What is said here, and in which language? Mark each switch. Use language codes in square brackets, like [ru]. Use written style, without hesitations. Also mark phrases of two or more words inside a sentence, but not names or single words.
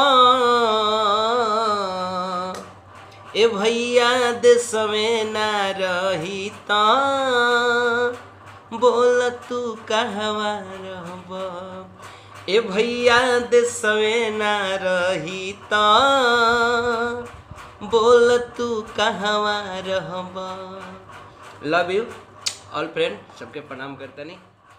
[bho] ए भैया देशवे ना रही तो बोल तू कहवा रहब। ए भैया देशवे ना रही तो बोल तू कहवा रहब। [en] love you all friend, [bho] सबके प्रणाम करता नहीं।